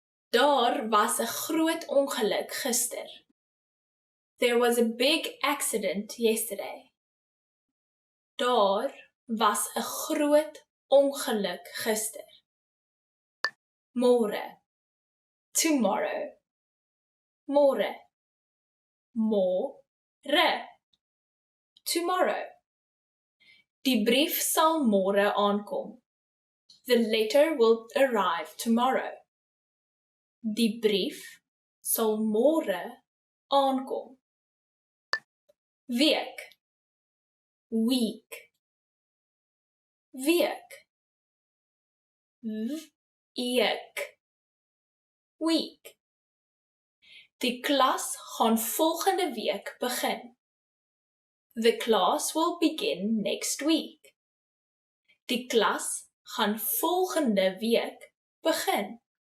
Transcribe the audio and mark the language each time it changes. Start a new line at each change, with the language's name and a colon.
Afrikaans: Daar was 'n groot ongeluk gister.
English: There was a big accident yesterday.
Afrikaans: Daar was 'n groot ongeluk gister. Môre.
English: Tomorrow.
Afrikaans: Môre. Môre.
English: Tomorrow.
Afrikaans: Die brief sal môre aankom.
English: The letter will arrive tomorrow.
Afrikaans: Die brief sal môre aankom. Week, week, week, week, week. Die klas gaan volgende week begin.
English: The class will begin next week.
Afrikaans: Die klas gaan volgende week begin.